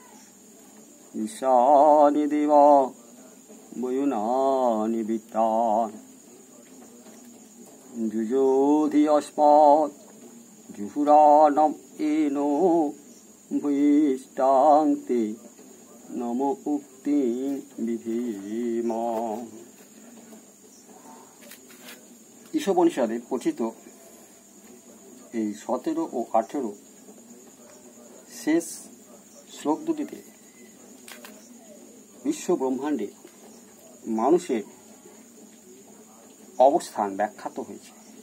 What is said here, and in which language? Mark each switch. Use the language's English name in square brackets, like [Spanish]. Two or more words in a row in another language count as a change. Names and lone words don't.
[Sanskrit] ঈশানি দেব বয়ুনানি বিত্তান যুযোধি অস্মাৎ জুহুরানম এনো ভূয়িষ্টাং তে নম উক্তিং বিধীম। [Bangla] ঈশোপনিষদে পঠিত এই 17 ও 18 শেষ শ্লোক দুটিতে বিশ্ব ব্রহ্মাণ্ডে মানুষের অবস্থান ব্যাখ্যাত হয়েছে।